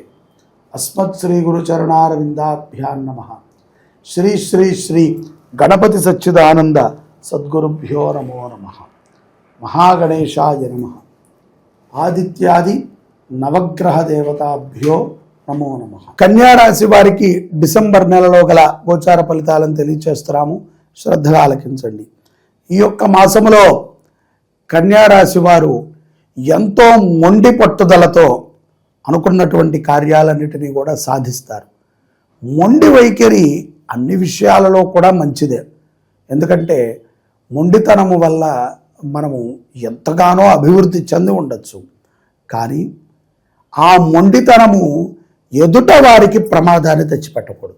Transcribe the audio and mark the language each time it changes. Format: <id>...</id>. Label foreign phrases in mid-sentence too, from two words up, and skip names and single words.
<sa>अस्मत् श्री गुरुचरणारविंदाभ्यां नमः। श्री श्री श्री गणपति सच्चिदानंद सद्गुरुभ्यो नमो नमः। महागणेशाय नमः। आदित्यादि नवग्रह देवताभ्यो नमो नमः।</sa> <te>కన్యా రాశి వారికి డిసెంబర్ నెలలో గల గోచార ఫలితాలను తెలియజేస్తున్నాము, శ్రద్ధగా ఆలకించండి। ఈ యొక్క మాసములో కన్యా రాశి వారు ఎంతో మొండి పట్టుదలతో అనుకున్నటువంటి కార్యాలన్నిటినీ కూడా సాధిస్తారు। మొండి వైఖరి అన్ని విషయాలలో కూడా మంచిదే, ఎందుకంటే మొండితనము వల్ల మనము ఎంతగానో అభివృద్ధి చెంది ఉండొచ్చు, కానీ ఆ మొండితనము ఎదుట వారికి ప్రమాదాన్ని తెచ్చిపెట్టకూడదు।</te>